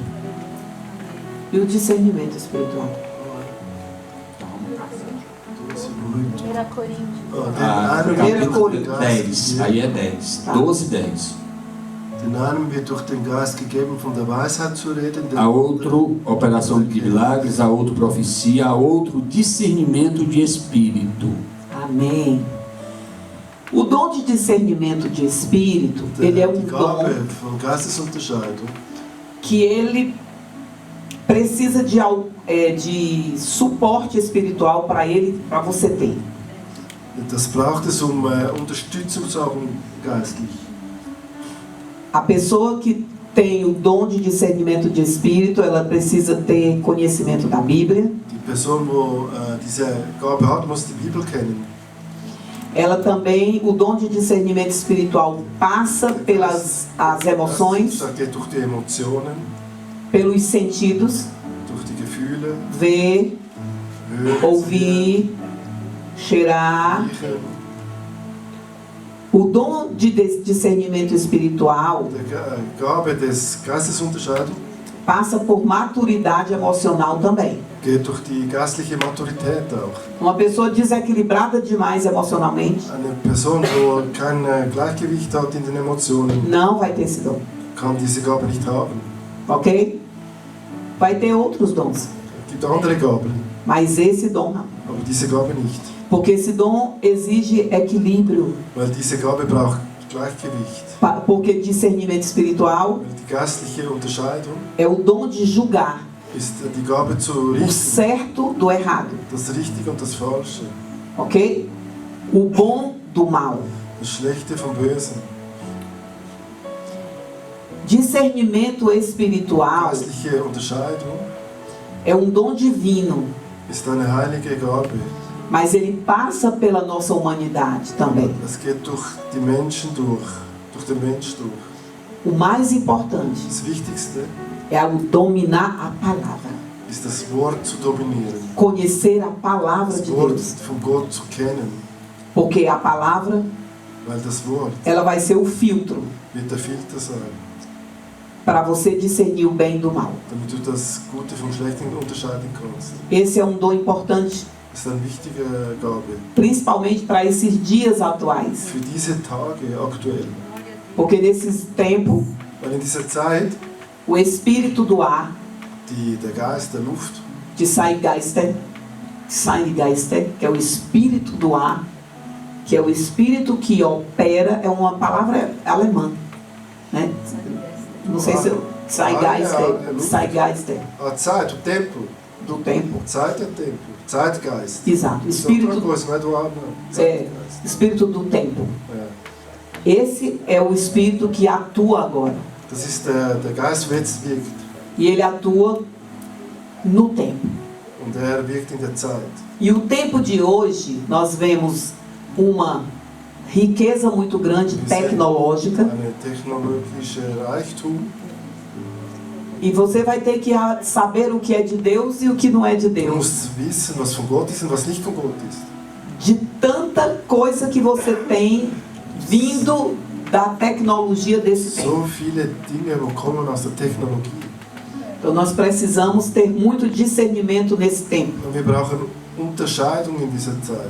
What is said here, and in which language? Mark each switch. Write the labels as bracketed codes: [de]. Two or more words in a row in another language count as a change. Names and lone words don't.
[pt] E o discernimento espiritual. 1 Coríntios. [de] Den einen [pt] Capítulo [de] wird durch den [pt] 10, [de] Geist [pt] aí [de] gegeben. [pt] é 10, 12, 10. [de] Den einen wird durch den Geist gegeben, von der Weisheit zu reden. Den [pt] A outro, operação de milagres, a outro, profecia, a outro, discernimento de espírito. Amém. O dom de discernimento de espírito, ele é um [de] die [pt] dom [de] Gabe von Geistesunterscheidung, [pt] que ele precisa de suporte espiritual para você ter. [de] das braucht es, Unterstützung zu haben geistlich. [pt] A pessoa que tem o dom de discernimento de espírito, ela precisa ter conhecimento da Bíblia. [de] Die Person, wo diese Gabe hat, muss die Bibel kennen. [pt] Ela também, o dom de discernimento espiritual passa pelas as emoções, [de] Das geht durch die Emotionen, [pt] pelos sentidos, [de] durch die Gefühle, [pt] ver, [de] hören, [pt] ouvir, cheirar. [de] riechen. [pt] O dom de discernimento espiritual [de] Die Gabe des Geistesunterscheidung [pt] passa por maturidade emocional também. [de] geht durch die geistliche Maturität auch. [pt] Uma pessoa desequilibrada demais emocionalmente [de] Eine Person, wo kein Gleichgewicht hat in den Emotionen, [pt] não vai ter esse dom, [de] kann diese Gabe nicht haben. [pt] ok? Vai ter outros dons, [de] Es gibt andere Gaben, [pt] mas esse dom não. [de] aber diese Gabe nicht. [pt] Porque esse dom exige equilíbrio, [de] Weil diese Gabe braucht Gleichgewicht. [pt] porque discernimento espiritual [de] Weil die geistliche Unterscheidung [pt] é o dom de julgar [de] ist die Gabe zu [pt] o [de] richten, [pt] certo do errado, [de] das Richtige und das Falsche. [pt] ok? o bom do mal. [de] Das Schlechte vom Bösen. [pt] Discernimento espiritual [de] Geistliche Unterscheidung [pt] é um dom divino, [de] ist eine heilige Gabe. [pt] mas ele passa pela nossa humanidade também. [de] Es geht durch die Menschen durch den Mensch durch. [pt] O mais importante [de] Das Wichtigste [pt] é o dominar a palavra, [de] ist das Wort zu dominieren. [pt] conhecer a palavra [de] Das [pt] de [de] Wort [pt] Deus, [de] von Gott zu kennen. [pt] porque a palavra [de] Weil das Wort [pt] ela vai ser o filtro [de] wird der Filter sein, [pt] para você discernir o bem do mal. [de] damit du das Gute vom Schlechten unterscheiden kannst. [pt] Esse é um dom importante, [de] Das ist eine wichtige Gabe. [pt] principalmente para esses dias atuais, [de] Für diese Tage aktuell. [pt] porque nesses tempos [de] Weil in dieser Zeit [pt] o espírito do ar, [de] der Geist der Luft, [pt] de Zeitgeister, que é o espírito do ar, que é o espírito que opera, é uma palavra alemã, né? Não sei se eu... Zeitgeister, a Zeit, o tempo. do tempo. Zeit é tempo. Zeitgeist. Exato, Isso é outra espírito, coisa, não é do ar, não. é, Zeitgeist. espírito do tempo. É. Esse é o espírito que atua agora. [de] Das ist der Geist, der jetzt wirkt. [pt] E ele atua no tempo. [de] Und er wirkt in der Zeit. [pt] E o tempo de hoje, nós vemos uma riqueza muito grande tecnológica. [de] Eine technologische Reichtum. [pt] E você vai ter que saber o que é de Deus e o que não é de [de] Du [pt] Deus. [de] musst wissen, was von Gott ist und was nicht von Gott ist. [pt] De tanta coisa que você tem vindo da tecnologia desse tempo. [de] So viele Dinge kommen aus der Technologie. [pt] Então nós precisamos ter muito discernimento nesse tempo. [de] Und wir brauchen Unterscheidung in dieser Zeit,